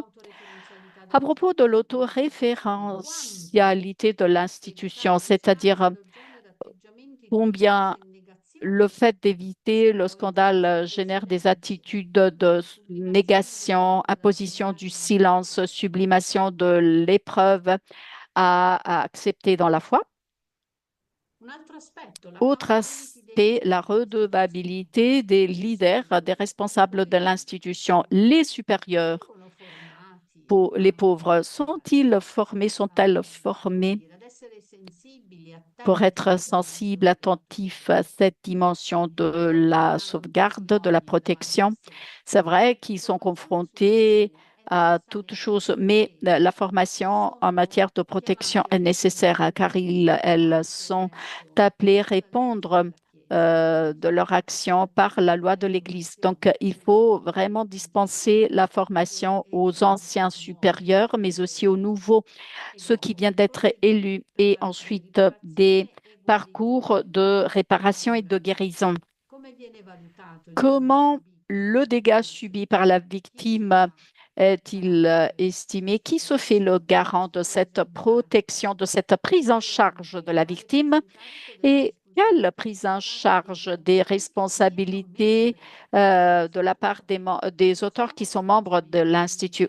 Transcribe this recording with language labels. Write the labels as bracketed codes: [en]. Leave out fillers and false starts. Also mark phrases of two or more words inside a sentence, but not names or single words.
[fr] À propos de l'autoréférentialité de l'institution, c'est-à-dire combien le fait d'éviter le scandale génère des attitudes de négation, imposition du silence, sublimation de l'épreuve à accepter dans la foi. [it] Un altro aspetto, [fr] Autre aspect, la redevabilité des leaders, des responsables de l'institution, les supérieurs. [it] vengono formati [fr] Les [it] a [fr] pauvres, sont-ils formés, sont-elles formés [it] ad essere sensibili, [fr] pour [it] attenti [fr] être sensibles, attentifs à cette dimension de la sauvegarde, de la protection? C'est vrai qu'ils sont confrontés à toutes choses, mais la formation en matière de protection est nécessaire car elles sont appelées à répondre de leur action par la loi de l'Église. Donc, il faut vraiment dispenser la formation aux anciens supérieurs, mais aussi aux nouveaux, ceux qui viennent d'être élus, et ensuite des parcours de réparation et de guérison. [it] come viene valutato il danno [fr] Comment [it] subito [fr] le dégât subi par la victime est-il estimé? Qui se fait le garant de cette protection, de cette prise en charge de la victime? Et quelle prise en charge des responsabilités de la part des auteurs qui sont membres de l'Institut?